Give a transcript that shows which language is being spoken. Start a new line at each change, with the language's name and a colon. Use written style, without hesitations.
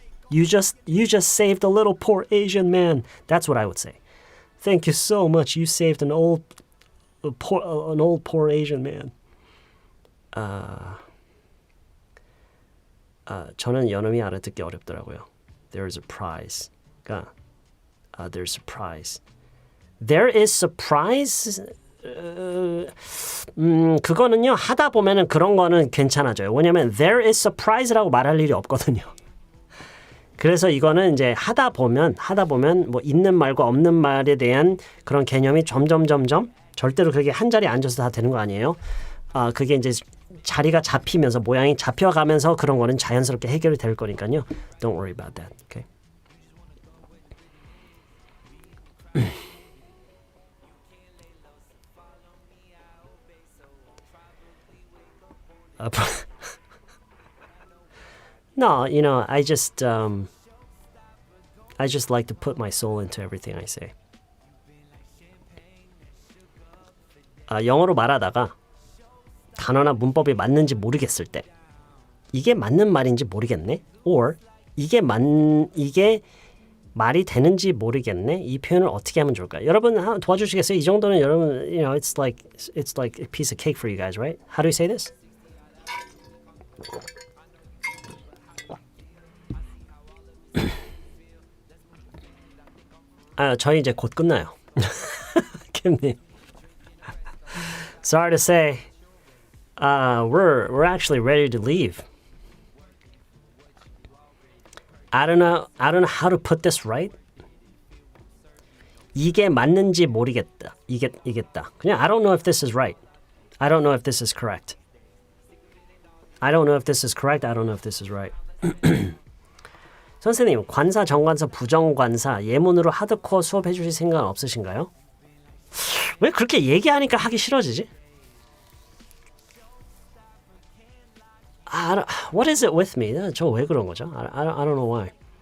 English: You just saved a little poor Asian man. That's what I would say. Thank you so much. You saved an old poor Asian man.
Korean: 저는 연음이 알아듣기 어렵더라고요.
English: There is a prize. There's a prize. There is surprise.
Korean: 그거는요 하다 보면은 그런 거는 괜찮아져요. 왜냐면
English: there is surprise
Korean: 라고 말할 일이 없거든요. 그래서 이거는 이제 하다 보면 뭐 있는 말과 없는 말에 대한 그런 개념이 점점 절대로 그게 한 자리에 앉아서 다 되는 거 아니에요. 그게 이제 자리가 잡히면서 모양이 잡혀가면서 그런 거는 자연스럽게 해결이 될 거니까요.
English: Don't worry about that. Okay. No, I just like to put my soul into everything I say.
Korean: 영어로 말하다가 단어나 문법이 맞는지 모르겠을 때 이게 맞는 말인지 모르겠네.
English: Or
Korean: 이게 말이 되는지 모르겠네. 이 표현을 어떻게 하면 좋을까요? 여러분 도와주시겠어요? 이 정도는 여러분,
English: it's like a piece of cake for you guys, right? How do you say this?
Korean: 저희 이제 곧 끝나요. 김님.
English: Sorry to say, we're actually ready to leave. I don't know how to put this right.
Korean: 이게 맞는지 모르겠다. 이겠다. 그냥
English: I don't know if this is right. I don't know if this is correct. I don't know if this is correct. I don't know if this is right.
Korean: 선생님, 관사, 정관사, 부정관사 예문으로 하드코어 수업해 주실 생각은 없으신가요? 왜 그렇게 얘기하니까 하기 싫어지지?
English: What is it with me?
Korean: 저 왜 그런 거죠?
English: I don't know why.